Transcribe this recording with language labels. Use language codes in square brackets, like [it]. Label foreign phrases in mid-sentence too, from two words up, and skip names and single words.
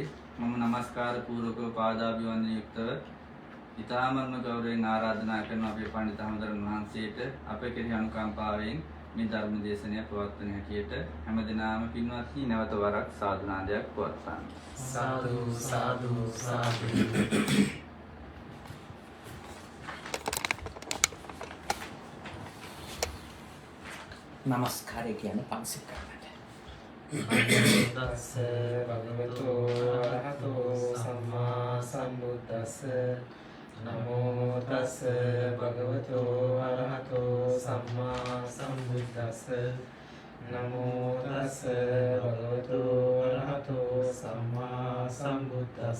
[si] මම নমස්කාර පූර්වකව පාදාභිවන්දන යුක්තව ඊ타මත්ම ගෞරවයෙන් ආරාධනා කරන අපේ පඬිතු හාමුදුරන් වහන්සේට අපේ කෙරෙහි අනුකම්පාවෙන් මේ ධර්ම දේශනය පවත්වන හැටියට හැමදෙනාම පින්වත්නි නැවත වරක් සාදුනාදයක් පවත්වන්න. [pi] සාදු සාදු සාදු. [si] නමස්කාරය කියන්නේ පන්සිල් කරන්නට. [pi] තස්ස භගවතු අරහතෝ සම්මා සම්බුද්දස්ස. නමෝ තස්ස භගවතු අරහතෝ සම්මා සම්බුද්දස්ස. නමෝ තස්ස භගවතු අරහතෝ සම්මා සම්බුද්දස්ස.